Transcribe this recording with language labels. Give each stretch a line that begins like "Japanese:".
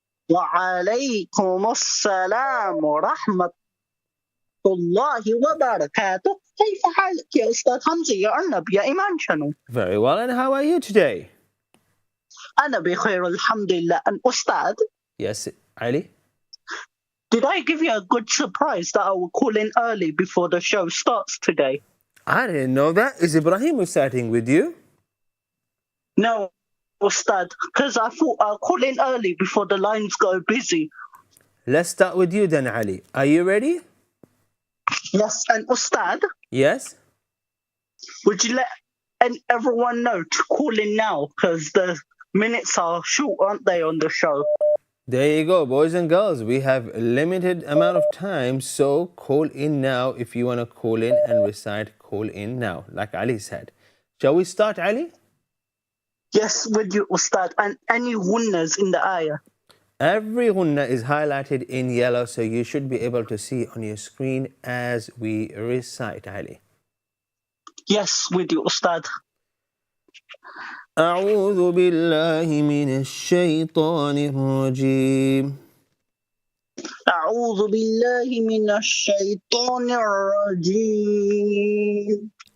Arabic: وعليكم السلام ورحمة الله وبركاته. كيف حالك يا أستاذ حمزة يا أرنب يا إيمان شانل؟
English: Very well, and how are you today?
Arabic: أنا بخير الحمد لله. And أستاذ,
English: Yes, Ali? did I give you a good surprise that I will call in early before the show starts today? I didn't know that. Is Ibrahim reciting with you? No, Ustad, because I thought I'll call in early before the lines go busy. Let's start with you then, Ali. Are you ready? Yes, and Ustad, Yes? would you let everyone know to call in now? Because the minutes are short, aren't they, on the show? There you go, boys and girls. We have a limited amount of time, so call in now. If you want to call in and recite, call in now, like Ali said. Shall we start, Ali? Yes, with you, Ustad, and any winners in the ayah. Every ghunna is highlighted in yellow, so you should be able to see on your screen as we recite, Ali. Yes, with you, Ustad.
Arabic: أعوذ بالله من الشيطان الرجيم أعوذ بالله من الشيطان الرجيم.